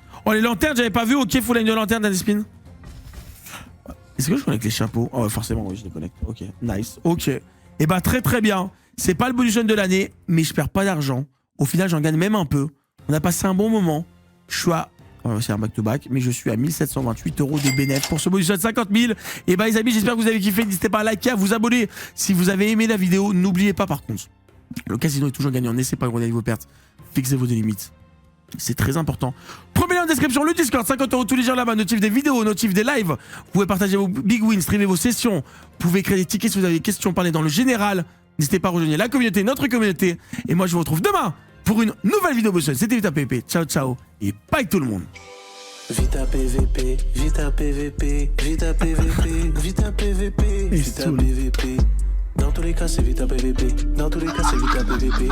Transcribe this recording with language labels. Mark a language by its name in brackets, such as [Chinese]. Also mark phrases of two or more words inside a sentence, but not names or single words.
[French] Oh, les lanternes, j'avais pas vu. Ok, [English] full line [French] de lanterne dans des spins. Est-ce que je connecte les chapeaux? Oh, forcément, oui, je les connecte. Ok, nice. Ok. Et bah, très très bien. C'est pas le bonus de l'année, mais je perds pas d'argent. Au final, j'en gagne même un peu. On a passé un bon moment. Je suis à... c'est un back-to-back, mais je suis à 1728 € de bénéfice pour ce bonus de 50 000. Et bah, les amis, j'espère que vous avez kiffé. N'hésitez pas à liker, à vous abonner si vous avez aimé la vidéo. N'oubliez pas, par contre, le casino est toujours gagnant. N'essayez pas de regarder vos pertes. Fixez vos limites. C'est très important. Premier lien en description, le Discord, 50 € tous les jours là-bas, notif des vidéos, notif des lives. Vous pouvez partager vos [English] big wins, [French] streamer vos sessions. Vous pouvez créer des tickets si vous avez des questions, parler dans le général. N'hésitez pas à rejoindre la communauté, notre communauté. Et moi, je vous retrouve demain pour une nouvelle vidéo. C'était Vita PVP. [Italian] Ciao, ciao. [French] Et bye tout le monde. Vita PVP, Vita PVP, Vita PVP, Vita PVP, Vita PVP. Dans tous les cas, c'est Vita PVP. Dans tous les cas, c'est Vita PVP.